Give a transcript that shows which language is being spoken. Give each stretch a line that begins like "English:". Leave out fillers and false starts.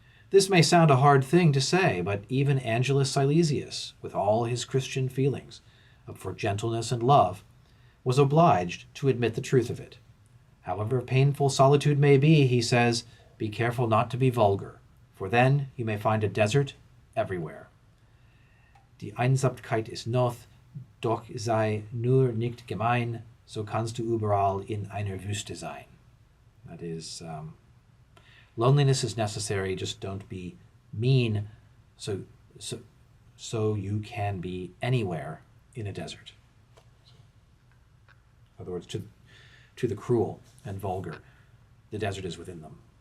English: This may sound a hard thing to say, but even Angelus Silesius, with all his Christian feelings for gentleness and love, was obliged to admit the truth of it. However painful solitude may be, he says, be careful not to be vulgar, for then you may find a desert everywhere.
German: Die Einsamkeit ist noch, doch sei nur nicht gemein, so kannst du überall in einer Wüste sein.
English: That is, loneliness is necessary, just don't be mean, so you can be anywhere in a desert. In other words, to the cruel and vulgar, the desert is within them.